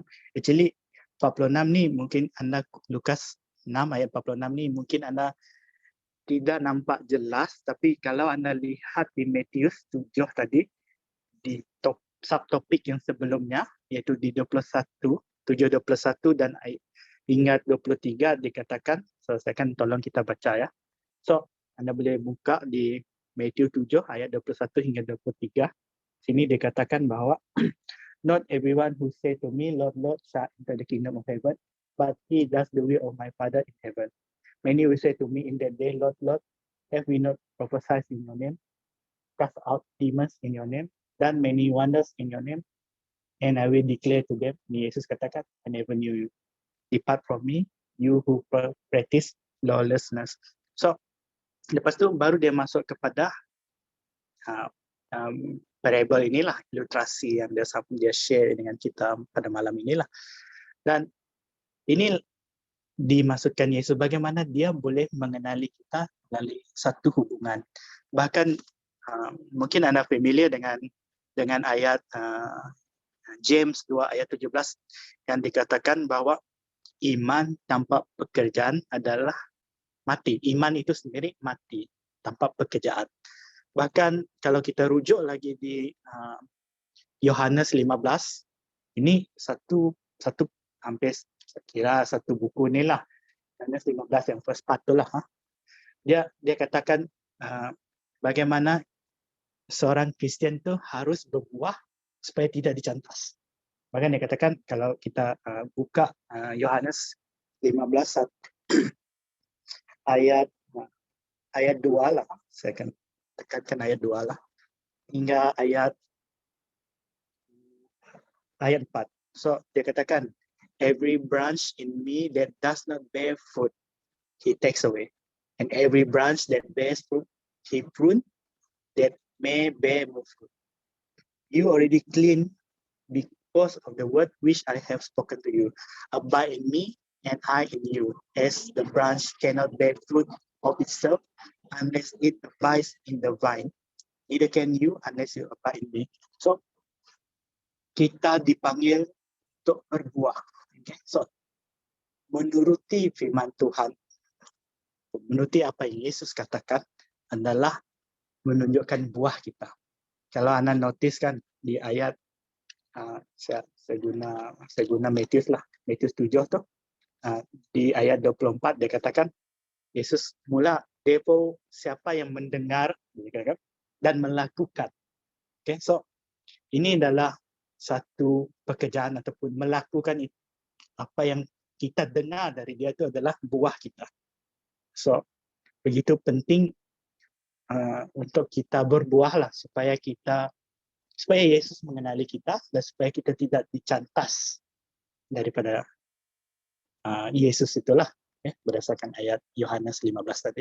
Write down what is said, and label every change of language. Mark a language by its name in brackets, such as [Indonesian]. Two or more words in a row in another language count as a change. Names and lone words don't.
[Malay] Actually 46 ni mungkin anda, Lukas 6 ayat 46 ni mungkin anda tidak nampak jelas, tapi kalau anda lihat di Matius 7 tadi, di subtopik yang sebelumnya, yaitu di 7:21 dan hingga 23 dikatakan, so saya akan tolong kita baca ya. So anda boleh buka di Matius 7 ayat 21 hingga 23. Sini dikatakan bahwa [English] not everyone who say to me, Lord, Lord, shall enter the kingdom of heaven, but he does the will of my Father in heaven. Many will say to me in that day, Lord, Lord, have we not prophesied in your name, cast out demons in your name, done many wonders in your name? And I will declare to them, [Malay] Yesus katakan, [English] I never knew you. Depart from me, you who practice lawlessness. [Malay] So, lepas tu baru dia masuk kepada parable inilah, ilustrasi yang dia share dengan kita pada malam inilah. Dan ini dimaksudkan Yesus bagaimana dia boleh mengenali kita melalui satu hubungan. Bahkan mungkin anda familiar dengan ayat James 2 ayat 17 yang dikatakan bahwa iman tanpa pekerjaan adalah mati. Iman itu sendiri mati tanpa pekerjaan. Bahkan kalau kita rujuk lagi di Yohanes 15, ini satu hampir kira satu buku ni lah. Yohanes 15 yang [English] first part [Malay] tu lah. Dia bagaimana seorang Kristian tu harus berbuah supaya tidak dicantas. Bahkan dia katakan kalau kita buka Yohanes 15 ayat 2 lah, saya akan tekankan ayat 2 lah, hingga ayat 4. So dia katakan, [English] every branch in me that does not bear fruit, he takes away. And every branch that bears fruit, he prune, that may bear more fruit. You already clean because of the word which I have spoken to you. Abide in me, and I in you. As the branch cannot bear fruit of itself unless it abides in the vine, neither can you unless you abide in me. [Malay] So, kita dipanggil untuk berbuah. Okay? So, menuruti firman Tuhan, menuruti apa yang Yesus katakan adalah menunjukkan buah kita. Kalau Anda notice kan di ayat saya guna Matius lah, Matius 7 tuh, di ayat 24 dia katakan Yesus mula, therefore siapa yang mendengar dan melakukan. Okay, so ini adalah satu pekerjaan ataupun melakukan apa yang kita dengar dari dia itu adalah buah kita. So begitu penting untuk kita berbuah lah supaya Yesus mengenali kita dan supaya kita tidak dicantas daripada Yesus itulah, berdasarkan ayat Yohanes 15 tadi.